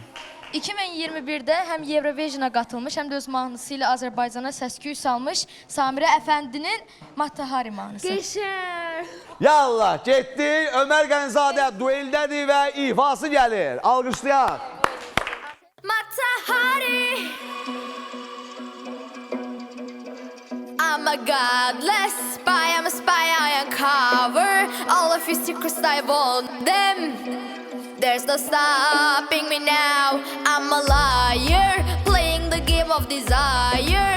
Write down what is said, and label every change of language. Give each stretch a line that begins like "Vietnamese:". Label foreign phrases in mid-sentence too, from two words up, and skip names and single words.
Azerbaijani: 2021-də həm Eurovision'a qatılmış, həm də öz mahnısı ilə Azərbaycana səs-küy salmış Samirə Əfəndinin Matahari mahnısı. Qəşəng. Yallah, getdik. Ömər Qənizadə dueldədir və ifası gəlir. Alqışlayaq. Matahari,
English: I'm a godless spy, I'm a spy, I uncover all of your secrets, I want them. There's no stopping me now, I'm a liar, playing the game of desire.